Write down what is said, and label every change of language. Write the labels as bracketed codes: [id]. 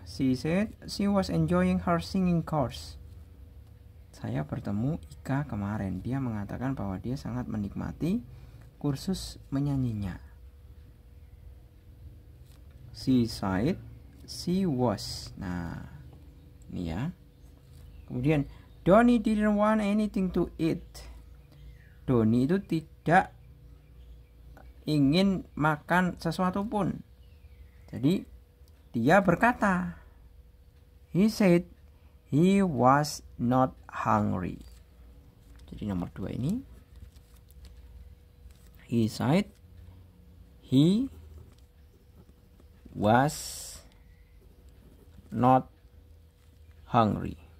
[en] She said she was enjoying her singing course. [id] Saya bertemu Ika kemarin. Dia mengatakan bahwa dia sangat menikmati kursus menyanyinya. [en] She said she was. [id] Nah, ini ya. [en] Kemudian Donnie didn't want anything to eat. [id] Donnie itu tidak ingin makan sesuatu pun. Jadi dia berkata, [en] he said he was not hungry. [id] Jadi Jadi nomor 2 ini. [en] He said he was not hungry.